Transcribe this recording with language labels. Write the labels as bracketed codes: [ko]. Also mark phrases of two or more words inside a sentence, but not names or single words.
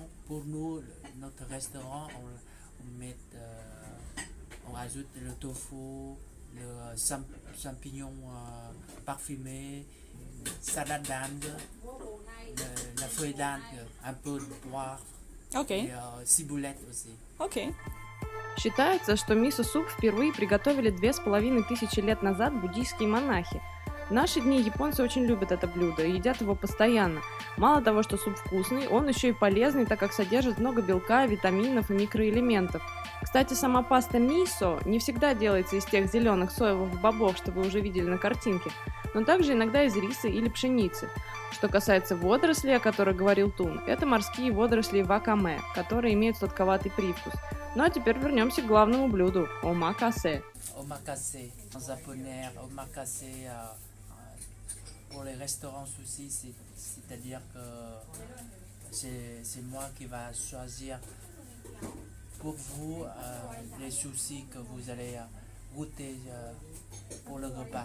[fr] Pour nous, notre restaurant, on ajoute le tofu, le champignon parfumé, salade d'Inde, la feuille d'Inde, un peu de poire et ciboulette aussi. [ru] Окей. Считается, что мисо-суп впервые приготовили 2500 лет назад буддийские монахи. В наши дни японцы очень любят это блюдо и едят его постоянно. Мало того, что суп вкусный, он еще и полезный, так как содержит много белка, витаминов и микроэлементов. Кстати, сама паста мисо не всегда делается из тех зеленых соевых бобов, что вы уже видели на картинке, но также иногда из риса или пшеницы. Что касается водорослей, о которых говорил Тун, это морские водоросли вакаме, которые имеют сладковатый привкус. Ну а теперь вернемся к главному блюду – омакасе. [fr] Omakase, en japonais, omakase pour les restaurants sushi, c'est-à-dire que c'est moi qui va choisir pour vous les sushis que vous allez goûter pour le repas.